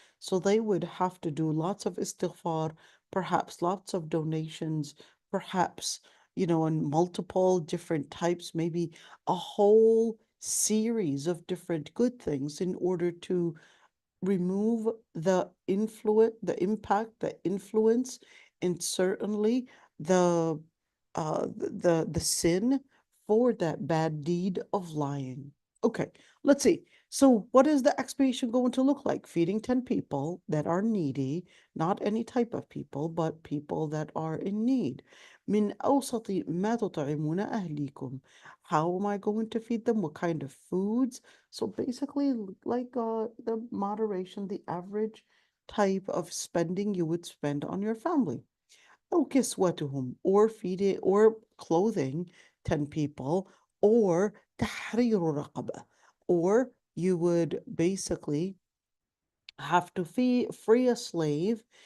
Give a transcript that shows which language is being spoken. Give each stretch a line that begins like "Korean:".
English: So they would have to do lots of istighfar, perhaps lots of donations, perhaps, in multiple different types, maybe a whole series of different good things in order to remove the impact, the influence, and certainly the the sin for that bad deed of lying. Okay, let's see. So what is the expiation going to look like? Feeding 10 people that are needy, not any type of people, but people that are in need.
Arabic: من أوسط ما تطعمون أهليكم.
English: How am I going to feed them? What kind of foods? So basically, like the moderation, the average type of spending you would spend on your family. أو كسوتهم, or feeding or clothing 10 people, or تحرير رقبة, or you would basically have to free a slave.